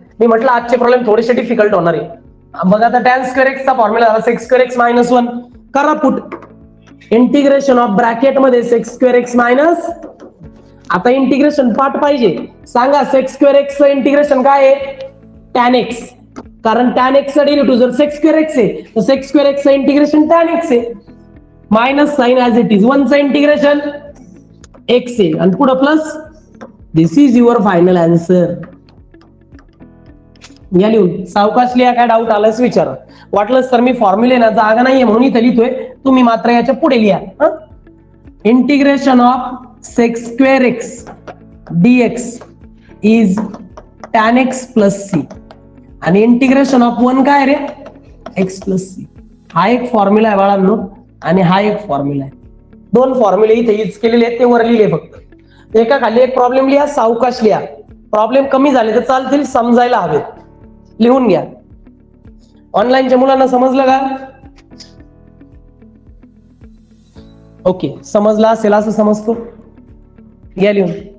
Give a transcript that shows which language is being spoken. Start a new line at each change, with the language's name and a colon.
Marathi: मी म्हटलं आजचे प्रॉब्लेम थोडेसे डिफिकल्ट होणार आहे. मग आता tan square x चा फॉर्म्युला झाला sec square x मायनस 1. करा पुट, इंटिग्रेशन ऑफ ब्रॅकेट मध्ये sec square x मायनस. आता इंटिग्रेशन पार्ट पाहिजे, सांगा sec square x चं इंटिग्रेशन काय आहे, tan x. कारण tan x चा डेरिव्हेटिव्ह जर sec square x आहे तर sec square x चं इंटिग्रेशन tan x आहे. Minus sign as it is, 1 चं इंटिग्रेशन x आहे आणि पुढे plus.
English: This is your final answer.
Marathi: या लिहून सावकाश लिहा, काय डाऊट आलाच विचारा. वाटलंच तर मी फॉर्म्युले ना जागा नाहीये म्हणून इथे लिहितोय, तुम्ही मात्र याच्या पुढे लिहा.
English: integration of sec square x dx is tan x plus c
Marathi: आणि
English: integration of 1
Marathi: काय रे
English: x plus c.
Marathi: हा एक फॉर्म्युला आहे बाळांनो आणि हा एक फॉर्म्युला आहे. 2 फॉर्म्युले इथे यूज केलेले आहेत, ते वर लिहिले फक्त. एका खाली एक प्रॉब्लेम लिहा, सावकाश लिहा. प्रॉब्लेम कमी झाले तर चालतील, समजायला हवेत. लिहून घ्या. ऑनलाईनच्या मुलांना समजलं का, ओके समजला असेल असं समजतो, या लिहून.